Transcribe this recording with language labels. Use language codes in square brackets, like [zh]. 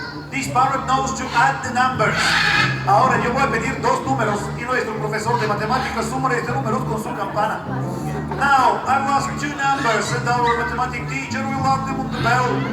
[en] This parrot knows to add the numbers. [es] Ahora yo voy a pedir 2 números y nuestro profesor de matemáticas suma este número con su campana. [en] Now, I will ask 2 numbers and our mathematics teacher will add them on the bell.